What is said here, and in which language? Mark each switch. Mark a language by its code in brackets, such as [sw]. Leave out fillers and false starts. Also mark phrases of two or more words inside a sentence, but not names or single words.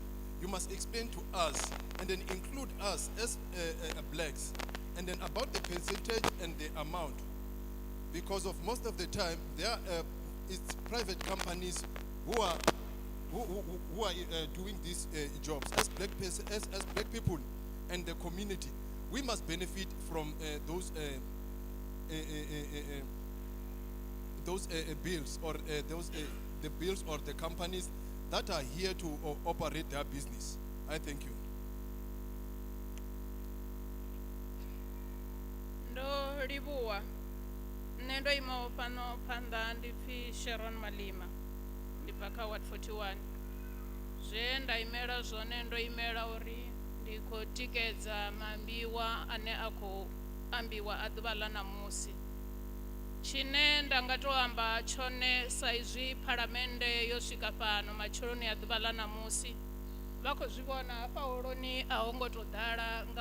[en] You must explain to us and then include us as blacks and then about the percentage and the amount, because of most of the time it's private companies who are doing these jobs as black people and the community. We must benefit from those bills or the bills or the companies that are here to operate their business. I thank you. [ve] Ndo livhuwa nne ndo imaho fhano phanḓa ndi pfhi Sharon Malima ndi bva kha Ward 41 zwe nda imela zwone ndo imela uri ndi khou tikedza maambiwa ane a khou ambiwa a ḓuvha ḽa ṋamusi tshine nda nga tou amba tshone sa izwi phalamennde yo swika fhano matsheloni a ḓuvha ḽa ṋamusi vha khou zwi vhona hafha holoni a ho ngo tou ḓala nga